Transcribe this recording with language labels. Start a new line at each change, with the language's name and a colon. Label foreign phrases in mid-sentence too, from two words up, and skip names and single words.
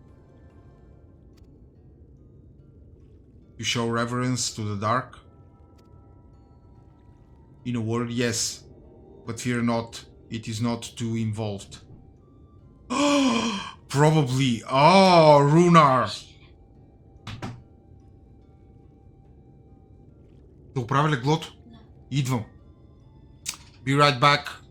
English: You show reverence to the dark? In a word, yes, but fear not, it is not too involved. Probably. Oh, Runar!
Bulgarian: Да оправя леглото. Идвам.
English: Be right back.